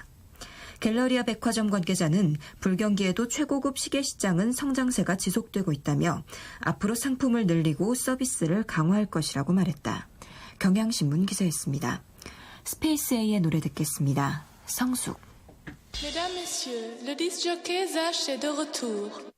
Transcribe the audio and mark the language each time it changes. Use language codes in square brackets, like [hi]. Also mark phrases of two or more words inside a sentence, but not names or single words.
[ko] 갤러리아 백화점 관계자는 불경기에도 최고급 시계 시장은 성장세가 지속되고 있다며 앞으로 상품을 늘리고 서비스를 강화할 것이라고 말했다. 경향신문 기사였습니다. 스페이스 A의 노래 듣겠습니다. 성숙. [fr] Mesdames, Messieurs, le disc jockey Zach est de retour.